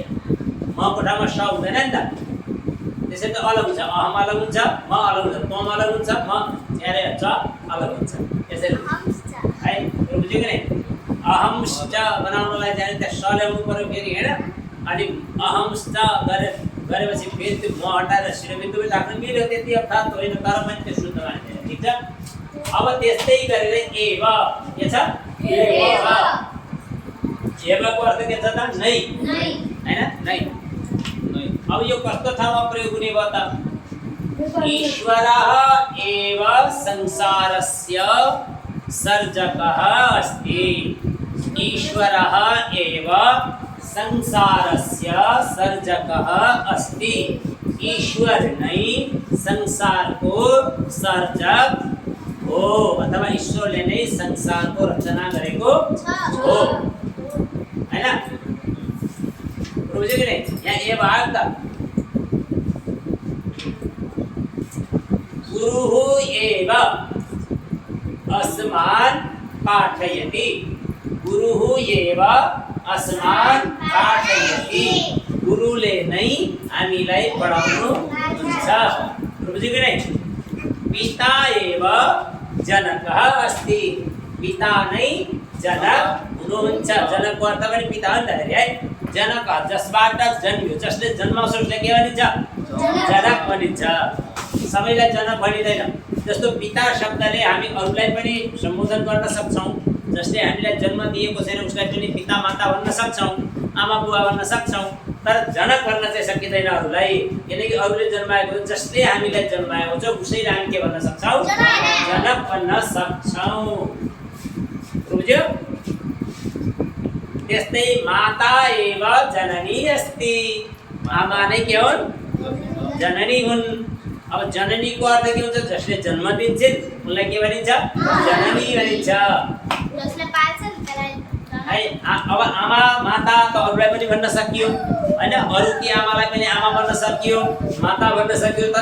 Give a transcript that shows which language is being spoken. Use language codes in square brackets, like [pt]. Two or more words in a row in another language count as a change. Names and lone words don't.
[ne] म को ठाउँमा स हुँदैन नि त त्यसैले त अलग हुन्छ अहम अलग हुन्छ म अलग हुन्छ तम अलग हुन्छ म यारे च अलग हुन्छ यसैले है बुझ्यो कि नै अहमश्च बनाउनलाई चाहिँ त्यहाँ स ल्याउनु पर्यो फेरि हैन अनि अहमश्च गरेपछि फेरि त्यो म हटाएर शिरबिन्दु पनि राख्नु मिल्यो त्यति अर्थात् होइन तर पनि त्यो शुद्ध मानिन्छ ठिक छ अब त्यस्तै गरेर एव के छ एवको अर्थ के छ त नै हैन नै अब यो कस्तो ठाउँमा प्रयोग हुने भयो त [sa] ईश्वरः एव संसारस्य सर्जकः अस्ति ईश्वरः एव संसारस्य सर्जकः अस्ति [ne] ईश्वर नै संसारको सर्जक हो अथवा ईश्वरले नै संसारको रचना गरेको हो हैन बुझ्यो कि नै यहाँ ए भाग त [sa] गुरुः एव अस्मान् पाठयति गुरुः एव अस्मान् पाठयति [ne] गुरुले नै हामीलाई पढाउनु हुन्छ बुझ्यो कि नै [sa] पिता एव जनकः अस्ति [ne] पिता नै जनक हुनुहुन्छ जनकको अर्थ पनि पिता हो नि त है जनक जसबाट जन्मियो जसले जन्माउँछ उसले के भनिन्छ जनक भनिन्छ सबैलाई जनक भनिँदैन जस्तो पिता शब्दले हामी अरूलाई पनि सम्बोधन गर्न सक्छौँ जसले हामीलाई जन्म दिएको छैन उसलाई पनि पिता माता भन्न सक्छौँ आमा बुवा भन्न सक्छौँ तर जनक भन्न चाहिँ सकिँदैन अरूलाई किनकि अरूले जन्माएको जसले हामीलाई जन्माएको छ उसैले हामी के भन्न सक्छौँ जनक भन्न सक्छौँ बुझ्यो त्यस्तै [sa] माता एव जननी अस्ति [ne] आमा नै के हुन् जननी हुन् अब जननीको अर्थ के हुन्छ जसले जन्म दिन्छन् उनलाई के भनिन्छ जननी भनिन्छ है अब आमा माता त अरूलाई पनि भन्न सकियो हैन अरूकी आमालाई पनि आमा भन्न सकियो माता भन्न सकियो तर